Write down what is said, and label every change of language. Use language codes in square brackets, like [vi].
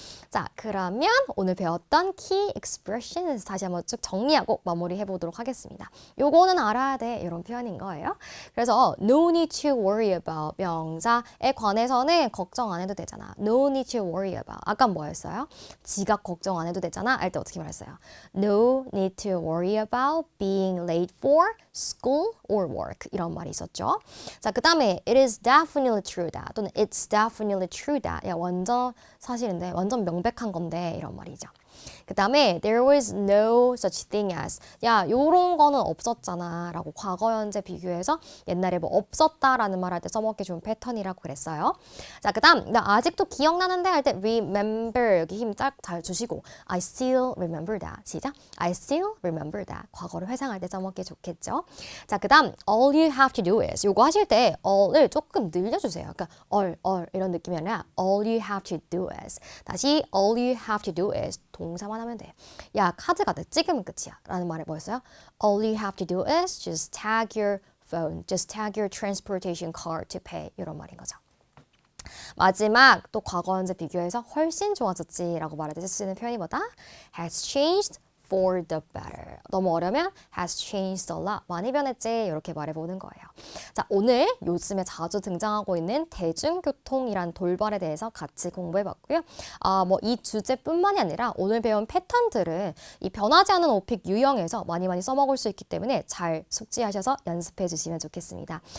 [ko] 자, 그러면 오늘 배웠던 key expressions 다시 한번 쭉 정리하고 마무리해 보도록 하겠습니다. 요거는 알아야 돼 이런 표현인 거예요. 그래서 [en] no need to worry about [ko] 명사에 관해서는 걱정 안 해도 되잖아. [en] no need to worry about. [ko] 아까 뭐였어요? 지각 걱정 안 해도 되잖아. 알 때 어떻게 말했어요? [en] no need to worry about being late for school or work [ko] 이런 말이 있었죠. 자, 그 다음에 [en] it is definitely true that [ko] 또는 [en] it's definitely true that [ko] 야, 완전 사실인데 완전 명백한 건데 이런 말이죠. 그 다음에 [en] there was no such thing as [ko] 야 요런 거는 없었잖아 라고 과거 현재 비교해서 옛날에 뭐 없었다라는 말 할 때 써먹기 좋은 패턴이라고 그랬어요. 자, 그 다음 나 아직도 기억나는데 할 때 remember 여기 힘 딱 잘 주시고 [en] I still remember that [ko] 시작. [en] I still remember that [ko] 과거를 회상할 때 써먹기 좋겠죠. 자, 그 다음 [en] all you have to do is [ko] 요거 하실 때 all을 조금 늘려주세요. 그러니까 all 이런 느낌이 아니라 [en] all you have to do is [ko] 다시 all you have to do is 동사만 하면 돼. 야, 카드 갖다 찍으면 끝이야 라는 말이 뭐였어요? [en] All you have to do is just tag your phone, just tag your transportation card to pay [ko] 이런 말인 거죠. 마지막 또 과거 현재 비교해서 훨씬 좋아졌지 라고 말할 때 쓸 수 있는 표현이 뭐다? [en] has changed for the better. [ko] 너무 어려우면 [en] has changed a lot. [ko] 많이 변했지 이렇게 말해보는 거예요. 자, 오늘 요즘에 자주 등장하고 있는 대중교통이란 돌발에 대해서 같이 공부해봤고요. 뭐 이 주제뿐만이 아니라 오늘 배운 패턴들은 이 변하지 않은 오픽 유형에서 많이 써먹을 수 있기 때문에 잘 숙지하셔서 연습해 주시면 좋겠습니다.